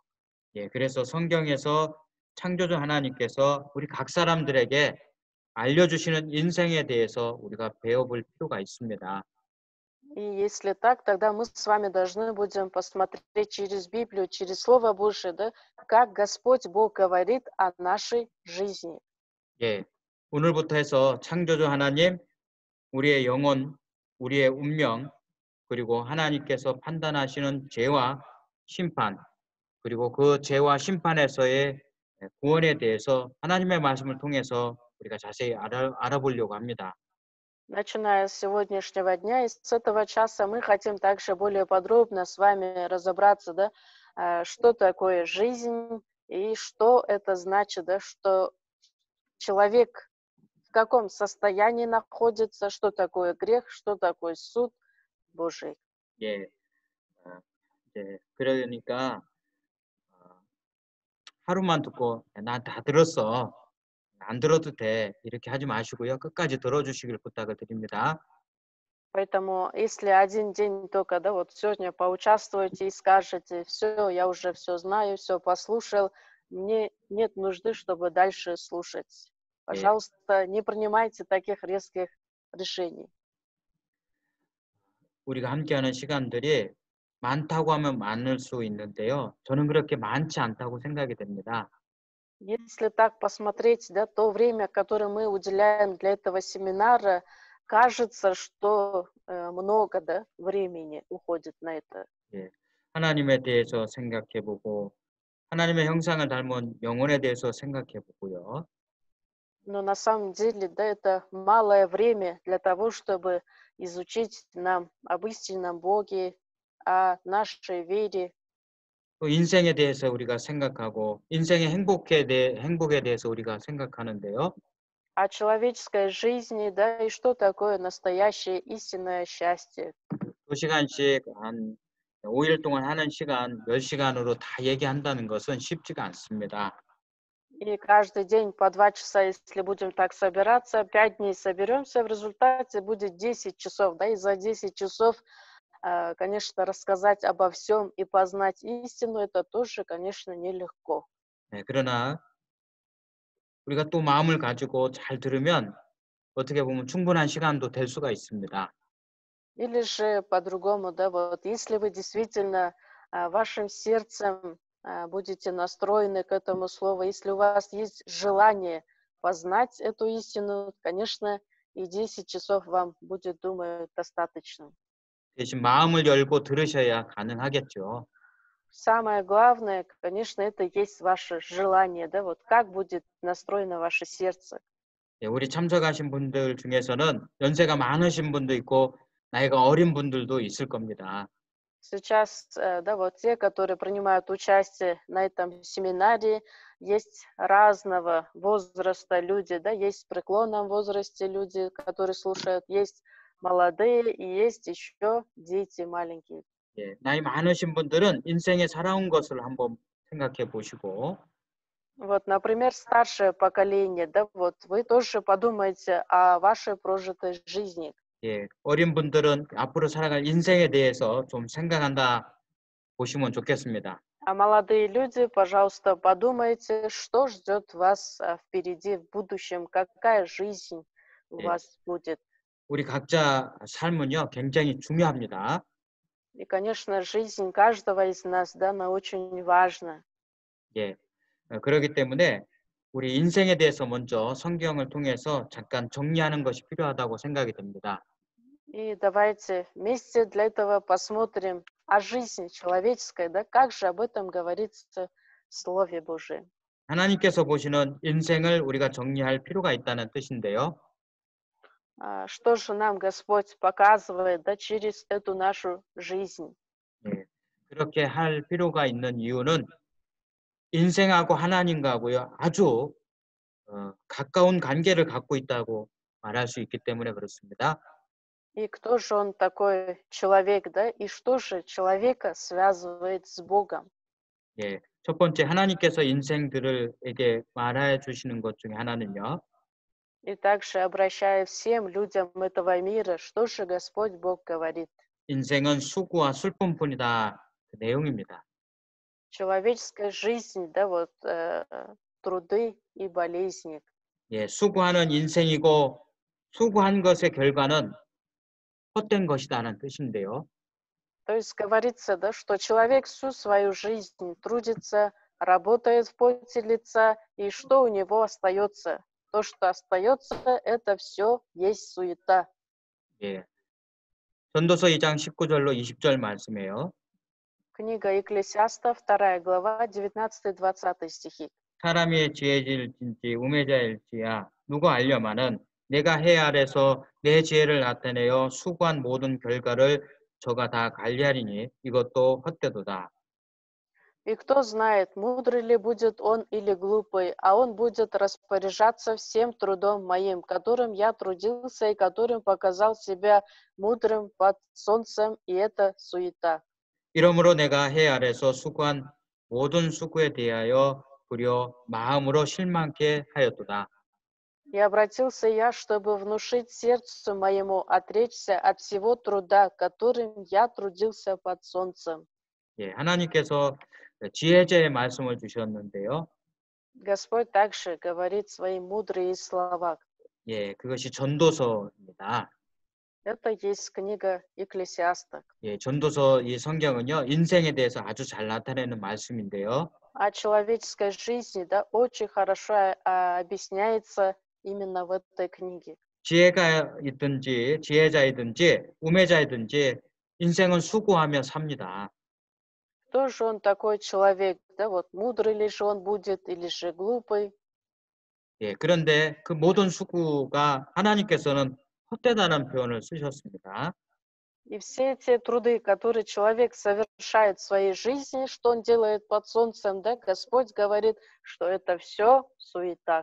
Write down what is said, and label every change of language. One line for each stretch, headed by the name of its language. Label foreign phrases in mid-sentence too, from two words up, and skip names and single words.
Korean: 예, 그래서 성경에서 창조주 하나님께서 우리 각 사람들에게 알려주시는 인생에 대해서 우리가 배워볼 필요가 있습니다.
Russian: И если так, тогда мы с вами должны будем посмотреть через Библию, через Слово Божие, да, как Господь Бог говорит о нашей жизни.
Korean: 예, 오늘부터 해서 창조주 하나님, 우리의 영혼, 우리의 운명, 그리고 하나님께서 판단하시는 죄와 심판, 그리고 그 죄와 심판에서의 구원에 대해서 하나님의 말씀을 통해서 우리가 자세히 알아보려고 합니다.
Russian: Начиная с сегодняшнего дня и с этого часа мы хотим также более подробно с вами разобраться, да, что такое жизнь и что это значит, да, что человек в каком состоянии находится, что такое грех, что такое суд Божий.
Korean: 예, 어, 이제 그러니까 어, 하루만 듣고 난 다 들었어. 안 들어도 돼. 이렇게 하지 마시고요. 끝까지 들어주시길 부탁을 드립니다.
Russian: Поэтому, если один день только, да, вот сегодня поучаствуете и скажете, все, я уже все знаю, все послушал, мне нет нужды, чтобы дальше слушать.
Korean: 예,
Russian: Пожалуйста, не принимайте таких резких решений.
Korean: 우리가 함께하는 시간들이 많다고 하면 많을 수 있는데요. 저는 그렇게 많지 않다고 생각이 됩니다.
Russian: Если так посмотреть, да, то время, которое мы уделяем для этого семинара, кажется, что много, да, времени уходит на это.
Korean: 예, 하나님에 대해서 생각해 보고 하나님의 형상을 닮은 영혼에 대해서 생각해 보고요.
Russian: Но на самом деле, да, это малое время для того, чтобы изучить нам об истинном Боге, о нашей вере,
Korean: 또 인생에 대해서 우리가 생각하고 인생의 행복에 대해서 우리가 생각하는데요.
Russian: о человеческой жизни, да, и что такое настоящее истинное счастье.
Korean: 2시간씩 한 5일 동안 하는 시간 몇 시간으로 다 얘기한다는 것은 쉽지가 않습니다.
Russian: И каждый день по 2 часа, если будем так собираться, 5 дней соберемся, в результате будет 10 часов, да, и за 10 часов, конечно, рассказать обо всем и познать истину, это тоже, конечно, нелегко.
Korean: 네, 그러나 우리가 또 마음을 가지고 잘 들으면 어떻게 보면 충분한 시간도 될 수가 있습니다.
Russian: Или же по-другому, да, вот если вы действительно вашим сердцем будете настроены к этому слову, если у вас есть желание познать эту истину, конечно, и 10 часов вам будет, думаю, достаточно.
Korean: 대신 마음을 열고 들으셔야 가능하겠죠.
Russian: Самое главное, конечно, это есть ваше желание, да, вот как будет настроено ваше сердце.
Korean: 예, 우리 참석하신 분들 중에서는 연세가 많으신 분도 있고 나이가 어린 분들도 있을 겁니다.
Russian: Сейчас, да, вот те, которые принимают участие на этом семинаре, есть разного возраста люди, да, есть в преклонном возрасте люди, которые слушают, есть молодые и есть еще дети маленькие.
Korean: 예, 나이 많으신 분들은 인생에 살아온 것을 한번 생각해 보시고
Russian: Вот, например, старшее поколение, да, вот вы тоже подумайте о вашей прожитой жизни.
Korean: 예, 어린 분들은 앞으로 살아갈 인생에 대해서 좀 생각한다 보시면 좋겠습니다.
Russian: А молодые люди, пожалуйста, подумайте, что ждет вас впереди в будущем, какая жизнь у
Korean: 예,
Russian: вас будет.
Korean: 우리 각자 삶은요 굉장히 중요합니다.
Russian: И, конечно, жизнь каждого из нас, да, она очень важна.
Korean: 예, 그렇기 때문에 우리 인생에 대해서 먼저 성경을 통해서 잠깐 정리하는 것이 필요하다고 생각이 됩니다.
Russian: И давайте вместе для этого посмотрим о жизни человеческой, да, как же об этом говорится в Слове Божьем.
Korean: 하나님께서 보시는 인생을 우리가 정리할 필요가 있다는 뜻인데요.
Russian: Что же нам Господь показывает, да, через эту нашу жизнь?
Korean: 예, 그렇게 할 필요가 있는 이유는 인생하고 하나님과고요 아주 가까운 관계를 갖고 있다고 말할 수 있기 때문에 그렇습니다.
Russian: И кто же он такой человек, да, и что же человека связывает с Богом?
Korean: 예, 첫 번째 하나님께서 인생들에게 말해 주시는 것 중에 하나는요.
Russian: И также обращая всем людям этого мира, что же Господь Бог говорит?
Korean: 인생은 수고와 슬픔뿐이다. 그 내용입니다.
Russian: Человеческая жизнь, да, вот труды и болезни.
Korean: 예, 수고하는 인생이고 수고한 것의 결과는 헛된 것이다는 뜻인데요.
Russian: То есть говорится, да, что человек всю свою жизнь трудится, работает в поте лица, и что у него остается? То, что остается, это все есть суета.
Korean: 예. 전도서 2장 19절로 20절 말씀이에요.
Russian: Книга Екклесиаста, 2 глава, 19-20 стихи.
Korean: 사람이 지혜질진지 우매자일지야 누가 알려마는 내가 해 아래서 내 지혜를 나타내어 수고한 모든 결과를 저가 다 관리하리니 이것도 헛되도다.
Russian: И кто знает, мудрый ли будет он или глупый, а он будет распоряжаться всем трудом моим, которым я трудился и которым показал себя мудрым под солнцем, и это суета.
Korean: 이러므로 내가 해 아래서 수고한 모든 수고에 대하여 부려 마음으로 실망케 하였도다.
Russian: И обратился я, чтобы внушить сердцу моему отречься от всего труда, которым я трудился под солнцем.
Korean: 예, 하나님께서 지혜자의 말씀을 주셨는데요.
Russian: Господь также говорит свои мудрые слова.
Korean: 예, 그것이 전도서입니다.
Russian: Это есть книга Екклесиаста.
Korean: 예, 전도서 이 성경은요, 인생에 대해서 아주 잘 나타내는 말씀인데요.
Russian: О человеческой жизни, да, очень хорошо объясняется именно в этой книге.
Korean: 지혜가 있든지 지혜자이든지 우매자이든지 인생은 수고하며 삽니다.
Russian: Кто же он такой человек, да, вот мудрый ли же он будет или же глупый?
Korean: 예, 그런데 그 모든 수고가 하나님께서는 헛되다는 표현을 쓰셨습니다.
Russian: И все эти труды, которые человек совершает в своей жизни, что он делает под солнцем, да, Господь говорит, что это все суета.